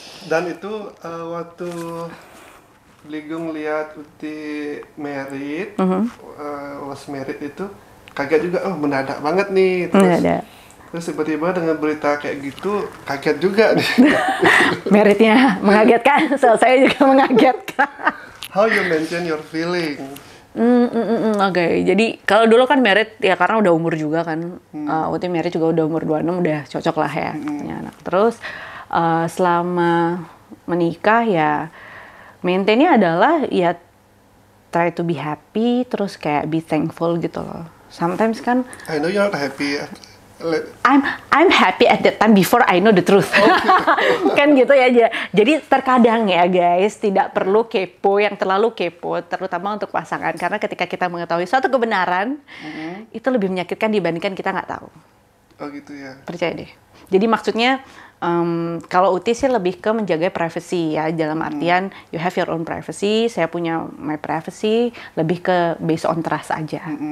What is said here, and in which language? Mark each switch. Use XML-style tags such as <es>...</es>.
<id>Dan itu waktu Bligung lihat Uti married,</id> <en>was married</en> <id>itu kaget juga, oh mendadak banget nih. Terus tiba-tiba dengan berita kayak gitu, kaget juga nih. Meritnya mengagetkan, saya juga mengagetkan.</id> <en>How you mention your feeling?</en> <id>Oke. Jadi kalau dulu kan merit ya karena udah umur juga kan. Uti merit juga udah umur 26, udah cocok lah ya punya anak. Terus selama menikah ya maintainnya adalah ya</id> <en>try to be happy,</en> <id>terus kayak</id> <en>be thankful</en> <id>gitu loh.</id> <en>Sometimes</en> <id>kan</id> <en>I know you're not happy. I'm happy at that time before I know the truth.</en> <id>Kan gitu ya. Jadi terkadang ya guys, tidak perlu kepo yang terlalu kepo, terutama untuk pasangan. Karena ketika kita mengetahui suatu kebenaran, itu lebih menyakitkan dibandingkan kita nggak tahu. Oh gitu ya. Percaya deh. Jadi maksudnya kalau Uti sih lebih ke menjaga privacy ya, dalam artian</id> <en>you have your own privacy,</en> <id>saya punya</id> <en>my privacy,</en> <id>lebih ke</id> <en>based on trust</en> <id>aja.</id>